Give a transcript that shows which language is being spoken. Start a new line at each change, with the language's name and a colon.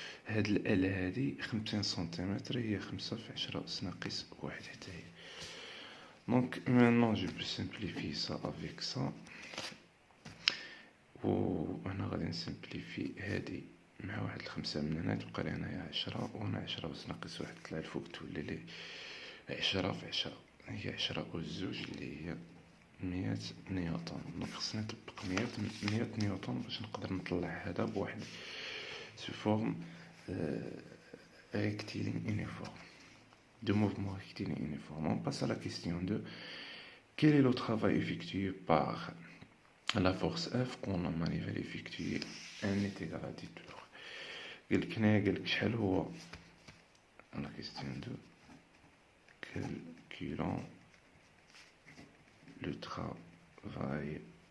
Arabic: هاد ال هادي 50 سنتيمتر هي 5 في 10 أس ناقص 1 حتى هي.
French: دونك maintenant je peux simplifier ça avec ça.
Arabic: و هنا غادي نسمبليفي هادي مع واحد الخمسة من هنا تبقى لي هنايا 10 وهنا 10 أس ناقص 1 طلع الفوق تولي لي 10 في 10 هي 10 أس زوج اللي هي 100 نيوتن. دونك خصني نطبق 100 نيوتن باش نقدر نطلع هذا بواحد سو فورم
French: rectiligne uniforme de mouvement rectiligne uniforme. On passe à la question 2. Quel est le travail effectué par la force F quand la manivelle effectuée N est égal à 10 tours.
Arabic: قالك شحال هو
French: la question 2 calculons le travail